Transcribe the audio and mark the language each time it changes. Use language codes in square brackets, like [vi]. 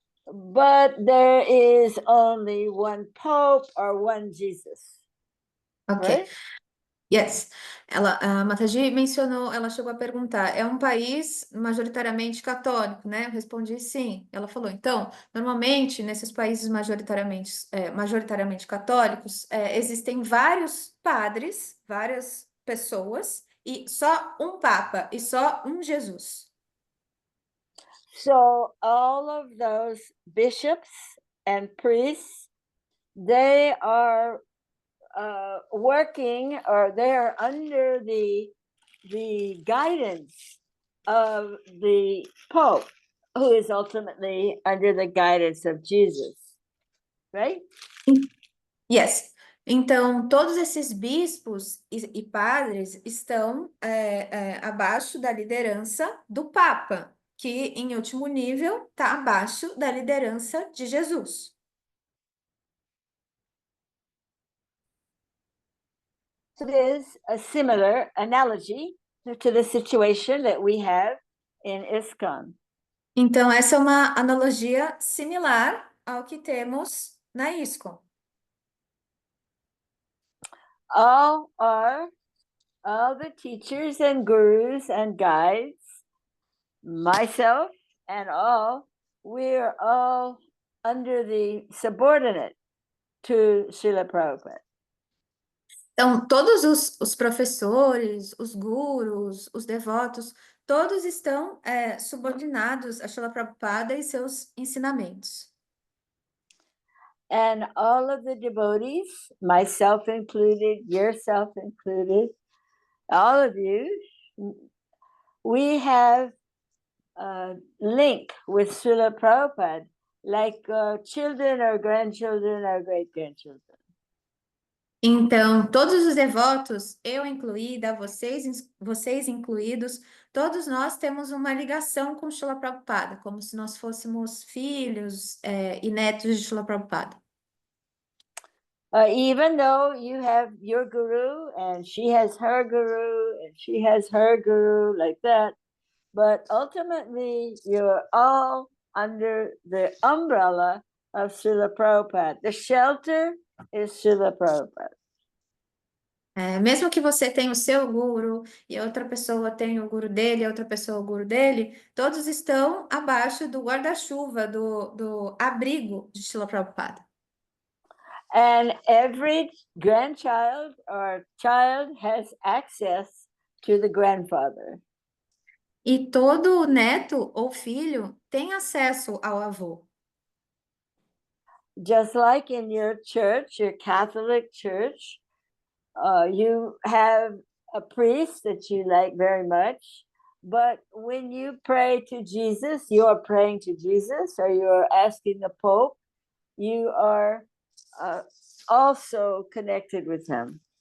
[en] But there is only one Pope or one Jesus. Ok. Right? Yes. [pt] A Mataji mencionou, ela chegou a perguntar, é um país majoritariamente católico, né? Eu respondi sim. Ela falou, então, normalmente, nesses países majoritariamente católicos, existem vários padres, várias pessoas, e só um Papa, e só um Jesus. [en] So all of those bishops and priests, they are working, or they are under the guidance of the Pope, who is ultimately under the guidance of Jesus, right? Yes. [pt] Então, todos esses bispos e padres estão abaixo da liderança do Papa, que, em último nível, está abaixo da liderança de Jesus. [en] it is a similar analogy to the situation that we have in ISKCON. [pt] Então, essa é uma analogia similar ao que temos na ISKCON. [en] All the teachers and gurus and guides, myself and all, we're all under the subordinate to Srila Prabhupada. [pt] Então, todos os professores, os gurus, os devotos, todos estão subordinados a Srila Prabhupada e seus ensinamentos. [en] And all of the devotees, myself included, yourself included, all of you, we have a link with Srila Prabhupada, like children or grandchildren or great-grandchildren. [pt] Então, todos os devotos, eu incluída, vocês incluídos, todos nós temos uma ligação com Srila Prabhupada, como se nós fôssemos filhos e netos de Srila Prabhupada. [en] Even though you have your guru and she has her guru and she has her guru, like that, but ultimately you're all under the umbrella of Srila Prabhupada. The shelter is Srila Prabhupada. [pt] Mesmo que você tenha o seu guru e outra pessoa tenha o guru dele, e outra pessoa o guru dele, todos estão abaixo do guarda-chuva, do abrigo de Srila Prabhupada. [en] And every grandchild or child has access to the grandfather. [pt] E todo neto ou filho tem acesso ao avô. [en] Just like in your church, your Catholic church, you have a priest that you like very much, but when you pray to Jesus, you are praying to Jesus, or you are asking the Pope, you are also connected with him.